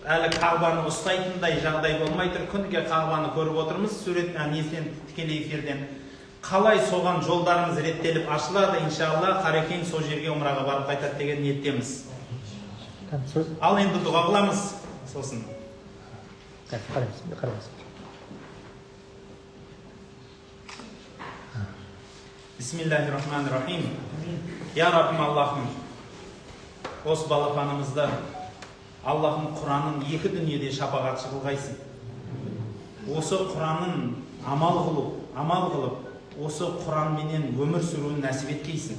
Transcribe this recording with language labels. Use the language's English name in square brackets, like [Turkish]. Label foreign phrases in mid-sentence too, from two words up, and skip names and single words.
[Kazakh] әлі Қағбаны ұстайтындай жағдай болмай тұр. Күніге Қағбаны көріп отырмыз, сурет несінен, тікелей эфирден. Қалай соған жолдарымыз реттеліп ашылады, иншалла, Қарекең сол жерге умраға барып қайтады деген ниеттеміз. Ал енді дұға қыламыз. Сосын. [Arabic] بسم الله الرحمن الرحيم. [Kazakh] Я Раббим Аллахым, осы балапанымызды Аллахым Құранын екі дүниеде шапағатшы қылғайсың. Осы Құранын амал қылып, осы Құранменен өмір сүруін нәсіп еткейсің.